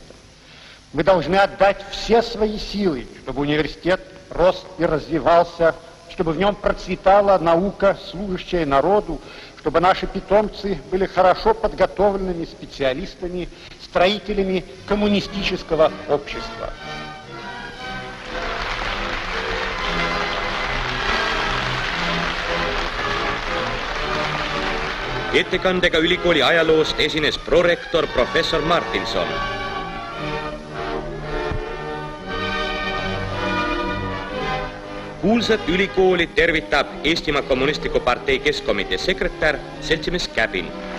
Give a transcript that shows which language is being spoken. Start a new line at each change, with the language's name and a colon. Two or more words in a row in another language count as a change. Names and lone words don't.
Russian: Мы должны отдать все свои силы, чтобы университет рос и развивался, чтобы в нем процветала наука, служащая народу, чтобы наши питомцы были хорошо подготовленными специалистами, строителями коммунистического общества.
Estonian: Ettekandega ülikooli ajaloost esines prorektor professor Martinson. Kuulsat ülikooli tervitab Eestimaa Kommunistliku Partei Keskkomitee sekretär seltsimees Käbin.